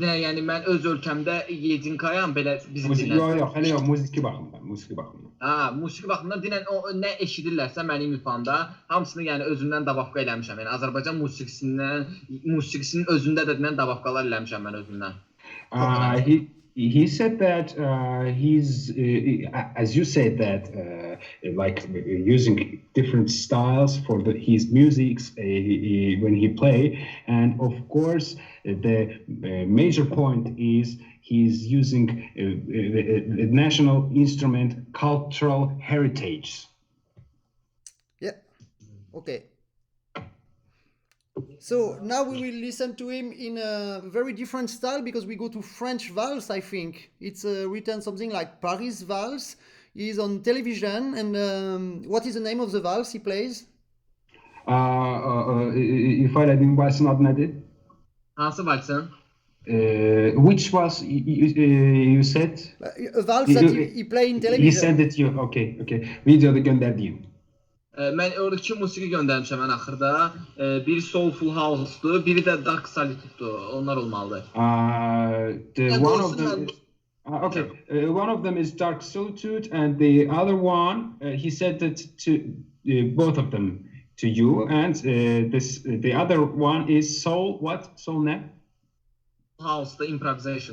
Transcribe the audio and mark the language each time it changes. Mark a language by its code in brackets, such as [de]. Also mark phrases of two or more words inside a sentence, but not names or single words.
[az] Dinən yəni mən öz ölkəmdə yedinkayam belə bizim dinən. Yox, hələ yox, musiqi baxımından. Musiqi baxımından dinən o nə eşidirlərsə mənim ifamda hamısını yəni özümdən davafqa eləmişəm. Yəni Azərbaycan musiqisinin özündə də dinən davafqalar eləmişəm mən özümdən. [en] He said that he's, as you said that, like using different styles for his music when he play, and of course the major point is he's using the national instrument cultural heritage. Yeah. Okay. So now we will listen to him in a very different style because we go to French valse, I think. It's written something like Paris Valse. He's on television, and what is the name of the valse he plays? [tr] İfadenin valsın adı nedir? [az] Hansı valsın? [en] Which was you said? A valse that he play in television. He sent it to you. [tr] Okay. Videoda gönderdiğim. [az] Mən orada iki musiqi göndərmişəm ən axırda. Biri Soulful House-dur, biri də Dark Solitude-dur. Onlar olmalıdır. [en] One of them is Dark Solitude, and the other one he said that to both of them to you, and the other one is Soul ne? House, the improvisation.